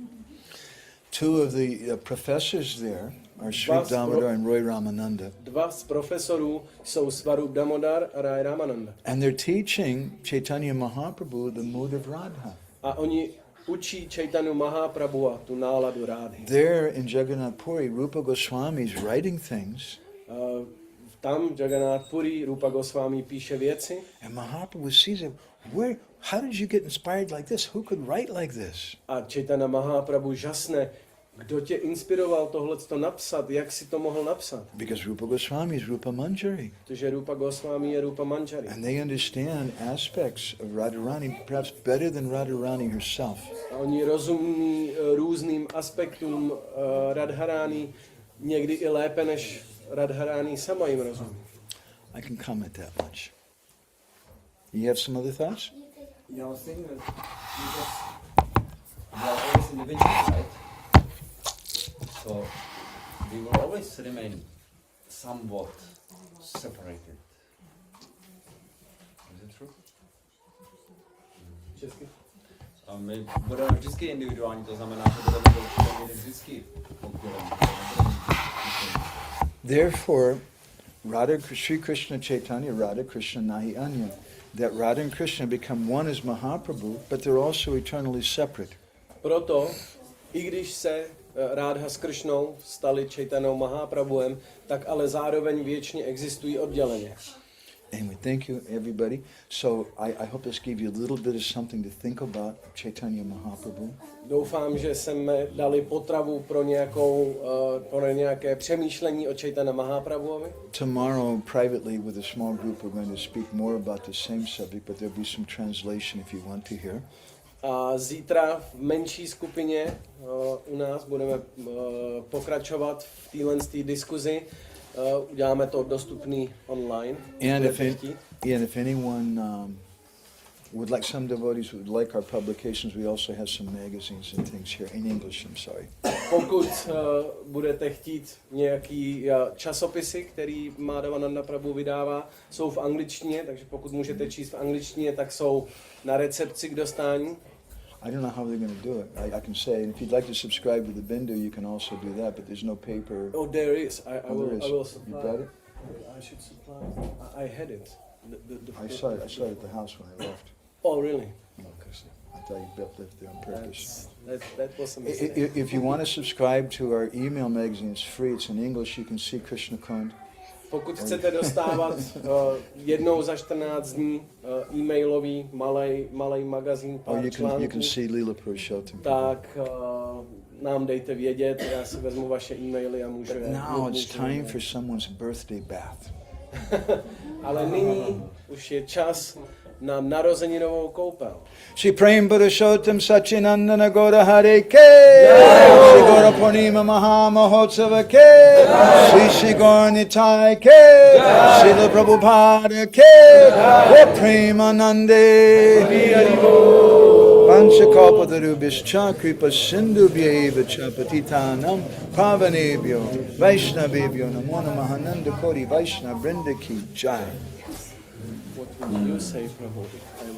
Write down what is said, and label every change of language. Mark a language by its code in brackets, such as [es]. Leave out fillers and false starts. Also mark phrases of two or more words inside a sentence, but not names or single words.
[en] two of the professors there are Sri Damodar and Roy Ramananda. [cs] dva z profesorů jsou Swarup Damodar a Rai Ramananda. [en] And they're teaching Chaitanya Mahaprabhu the mood of Radha. [cs] A oni učí Chaitanya Mahaprabhu a tu náladu Rádhy. [en] There in Jagannath Puri, Rupa Goswami is writing things, [cs] Tam Jagannath Puri Rupa Goswami píše věci [en] and Mahaprabhu sees it. How did you get inspired like this? Who could write like this? [cs] a Chaitanya Mahaprabhu žasne, kdo tě inspiroval tohleto napsat, jak si to mohl napsat. [en] Because Rupa Goswami is Rupa Manjari. [cs] Protože Rupa Goswami je Rupa Manjari. [en] And they understand aspects of Radharani perhaps better than Radharani herself. [cs] A oni rozumí různým aspektům Radharani někdy i lépe, než Radharani sama jim rozumí. [en] I can comment that much. You have some other thoughts? Yeah, I was thinking that because we are always individuals, right? So we will always remain somewhat separated. Is it true? [cs] Česky? A my budeme vždycky individuální, to znamená, že budeme vždycky konkurentní. [bn] Therefore, Sri Krishna Chaitanya, Radha Krishna Nahi Anya, [en] that Radha and Krishna become one as Mahaprabhu, but they're also eternally separate. [cs] Proto, i když se Rádha s Kršnou stali Čejtanou Mahaprabhuem, tak ale zároveň věčně existují odděleně. [en] Anyway, thank you, everybody. So I hope this gave you a little bit of something to think about Chaitanya Mahaprabhu. [cs] Doufám, že jsme dali potravu pro nějaké přemýšlení o Čejtana Mahaprabhuovi. [en] Tomorrow, privately with a small group, we're going to speak more about the same subject, but there'll be some translation if you want to hear. [cs] A zítra v menší skupině u nás budeme pokračovat v téhle diskuzi. Uděláme to dostupný online. [en] And if anyone would like some devotees would like our publications, we also have some magazines and things here in English. I'm sorry. [cs] Pokud budete chtít nějaký časopisy, který Madhavananda Prabhu vydává, jsou v angličtině, takže pokud můžete číst v angličtině, tak jsou na recepci k dostání. [en] I don't know how they're going to do it. I can say, and if you'd like to subscribe to the Bindu, you can also do that, but there's no paper. Oh, there is. I There is. will supply. You got it? I should supply. I had it. I saw it at the house when I left. Oh, really? I thought you built it there on purpose. That was a mistake. If you want to subscribe to our email magazine, it's free. It's in English. You can see Krishna Kund. [cs] Pokud chcete dostávat jednou za 14 dní e-mailový malej magazín, [en] Oh, [cs] pár [en] you [cs] článků, [en] can see Leela Purushottam. [cs] tak nám dejte vědět, já si vezmu vaše e-maily a můžu je... [en] Now it's time for someone's birthday bath. [cs] Ale nyní už je čas na narozeninovou koupel. [sa] Shri Prem Purushottam Sachinandana Gaura Hare Ke Shri Gaura Purnima Maha Mahotsava Ke Shri Gaura Nitai Ke Srila Prabhupada Ke Premanande Panchakalpatarubhischa Kripa Sindhubhyeva Cha Patitanam Pavanebhyo Vaishnavebhyo Namo Namaha Nanda Kori Vaishnav Brinda Ki Jai. [en] What would you say, Prabhu?